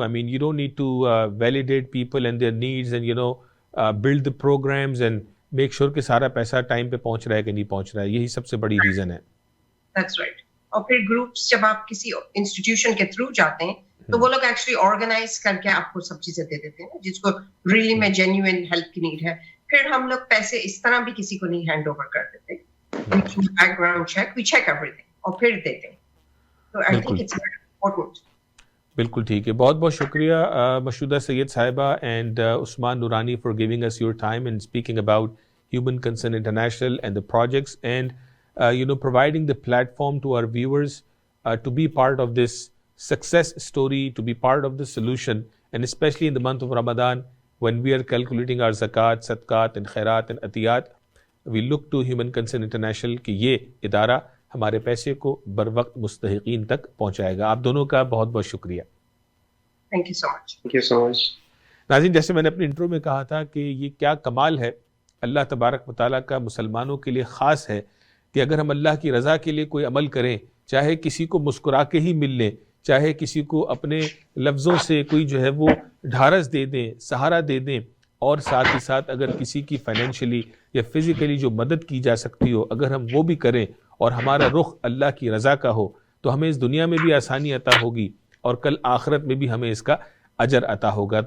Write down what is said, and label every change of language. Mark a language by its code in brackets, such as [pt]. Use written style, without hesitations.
[en] I mean, you don't need to validate people and their needs and, build the programs and make sure [ur] کہ سارا پیسہ time پہ پہنچ رہا ہے کہ نہیں پہنچ رہا ہے. یہی سب سے بڑی ریزن ہے. [en] That's right. [ur] اور پھر گروپس جب آپ کسی انسٹیٹیوشن کے تھرو جاتے ہیں تو وہ لوگ ایکچولی آرگنائز کر کے آپ کو سب چیزیں دے دیتے ہیں جس کو ریئلی میں جینیوئن ہیلپ کی نیڈ ہے. پھر ہم لوگ پیسے اس طرح بھی کسی کو نہیں ہینڈ اوور کر دیتے. بیک گراؤنڈ چیک, [en] we check everything [ur] اور پھر دیتے ہیں. [en] تو I think it's important. [ur] بالکل ٹھیک ہے. بہت بہت شکریہ [en] Mashooda Syed Sahiba and Usman Noorani for giving us your time and speaking about Human Concern International and the projects and providing the platform to our viewers to be part of this success story, to be part of the solution, and especially in the month of Ramadan when we are calculating our zakat, sadqat and khairat and atiyat, we look to Human Concern International [ur] کہ یہ ادارہ ہمارے پیسے کو بر وقت مستحقین تک پہنچائے گا. آپ دونوں کا بہت بہت شکریہ. [en] Thank you so much. Thank you so much. [ur] ناظرین, جیسے میں نے اپنے انٹرو میں کہا تھا کہ یہ کیا کمال ہے اللہ تبارک و تعالیٰ کا مسلمانوں کے لیے خاص ہے کہ اگر ہم اللہ کی رضا کے لیے کوئی عمل کریں, چاہے کسی کو مسکرا کے ہی مل لیں, چاہے کسی کو اپنے لفظوں سے کوئی جو ہے وہ ڈھارس دے دیں, سہارا دے دیں, اور ساتھ ہی ساتھ اگر کسی کی فائنینشلی یا فزیکلی جو مدد کی جا سکتی ہو اگر ہم وہ بھی کریں اور ہمارا رخ اللہ کی رضا کا ہو تو ہمیں اس دنیا میں بھی آسانی عطا ہوگی اور کل آخرت میں بھی ہمیں اس کا اجر عطا ہوگا.